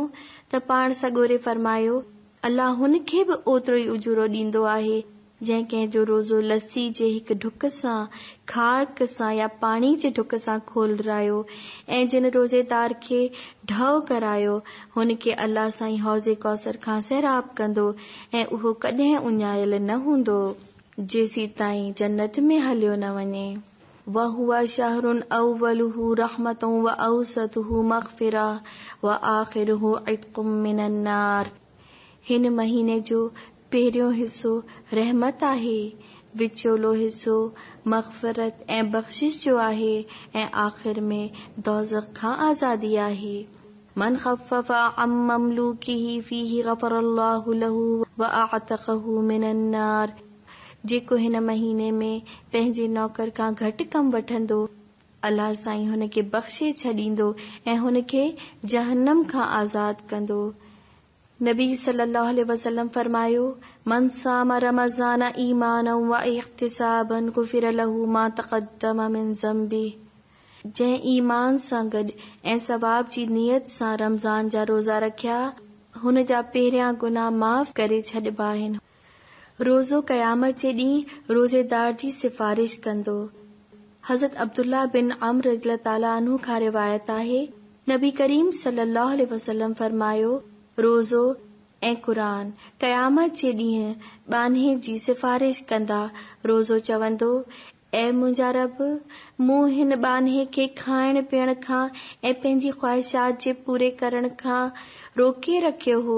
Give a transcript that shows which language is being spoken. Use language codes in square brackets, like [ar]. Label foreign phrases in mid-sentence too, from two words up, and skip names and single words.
[sd] त पाण सगोरे फरमायो, अल्लाह हुन खे बि ओतिरो ई उजूरो ॾींदो आहे जंहिं कंहिंजो रोज़ो लस्सी जे हिकु ढुक सां, खारक सां या पाणी जे ढुक सां खोलरायो ऐं जिन रोज़ेदार खे ढव करायो हुन खे अल्लाह साईं हौज़े कौसर खां सैराब कंदो ऐं उहो कॾहिं उञायल न हूंदो जेसी ताईं जन्नत में हलियो न वञे। [ar] وهو شهر أوله رحمة و أوسطه مغفرة و آخره عتق من النار. [sd] हिन महीने जो पहिरियों हिस्सो रहमत आहे, विचोलो हिस्सो मग़फ़िरत ऐं बख़्शिश जो आहे ऐं आख़िर में दोज़ख खां आज़ादी आहे। [ar] من خفف عن مملوكه فيه غفر الله له و أعتقه من النار. [sd] जेको हिन महीने में पंहिंजे नौकर खां घटि कम वठंदो, अल्लाह साईं हुन खे बख़्शे छॾींदो ऐं हुन खे जहन्नम खां आज़ाद कंदो। नबी [ar] صلى الله عليه وسلم [sd] फरमायो, [ar] من صام رمضان إيمانا و احتسابا غفر له ما تقدم من ذنبه. [sd] जंहिं ईमान सां गॾु ऐं सवाब जी नियत सां रमज़ान जा रोज़ा रखिया, हुन जा पहिरियां गुनाह माफ़ करे छॾिबा आहिनि। रोज़ो क़यामत जे ॾींहुं रोज़ेदार जी सिफ़ारिश कंदो। हज़रत अब्दुल्ला बिन अम्र [ar] رضي الله تعالى عنه [sd] खां रिवायत आहे, नबी करीम [ar] صلى الله عليه وسلم [sd] फरमायो, रोज़ो ऐं क़ुरान क़यामत जे ॾींहुं ॿान्हे जी सिफ़ारिश कंदा। रोज़ो चवंदो, ऐ मुंहिंजा रब, मूं हिन ॿान्हे खे खाइण पीअण खां ऐं पंहिंजी ख़्वाहिशात जे पूरे करण खां रोके रखियो हो।